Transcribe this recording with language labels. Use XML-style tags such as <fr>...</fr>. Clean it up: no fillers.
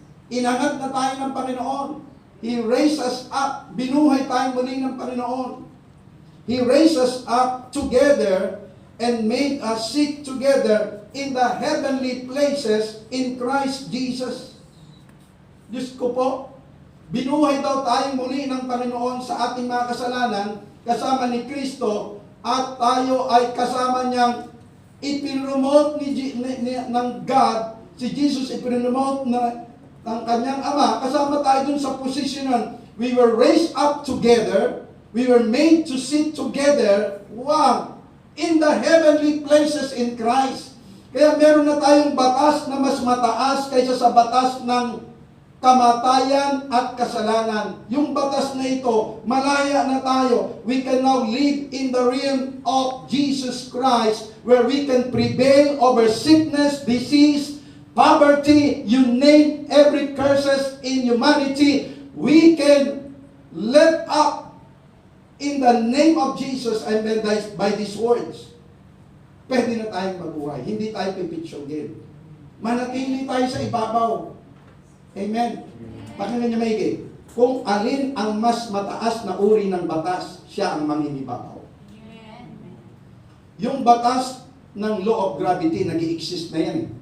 <tl>Inangat na tayo ng Panginoon.</tl> <en>He raised us up.</en> <tl>Binuhay tayo muli ng Panginoon.</tl> <en>He raised us up together and made us sit together in the heavenly places in Christ Jesus.</en> <tl>Diyos ko po, binuhay daw tayo muli ng Panginoon sa ating mga kasalanan kasama ni Kristo at tayo ay kasama niyang ipinromote ng God, si Jesus ipinromote ng kanyang Ama, kasama tayo dun sa posisyonan.</tl> <en>We were raised up together, we were made to sit together, wow, in the heavenly places in Christ.</en> <tl>Kaya meron na tayong batas na mas mataas kaysa sa batas ng kamatayan at kasalanan. Yung batas na ito, malaya na tayo.</tl> <en>We can now live in the realm of Jesus Christ where we can prevail over sickness, disease, poverty, you name every curses in humanity. We can let up in the name of Jesus and by these words.</en> <tl>Pwede na tayong mabuhay. Hindi tayo pipitsugin. Manatili tayo sa ibabaw. Amen. Pakinggan niyo maigi. Kung alin ang mas mataas na uri ng batas, siya ang manginibabaw. Yung batas ng law of gravity, nag-i-exist na yan.</tl>